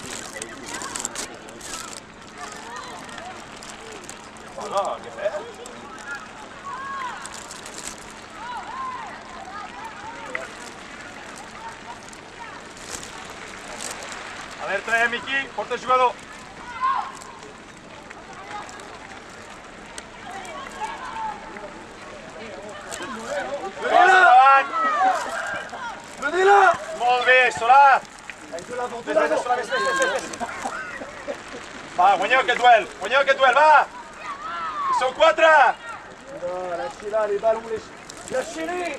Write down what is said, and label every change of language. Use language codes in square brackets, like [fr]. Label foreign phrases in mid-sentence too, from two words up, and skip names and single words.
[ca] Ah, que bé. A veure, traiem aquí, porta el jugador. [fr] Venez là! [ca] Molt bé, Solà. [fr] Avec de l'avant, de [ca] Ves, [fr] l'avant. [ca] Solà, ves. Va, guanyeu aquest duel, va! Hi són 4! [fr] Non, lâchez là les ballons, lâchez-les!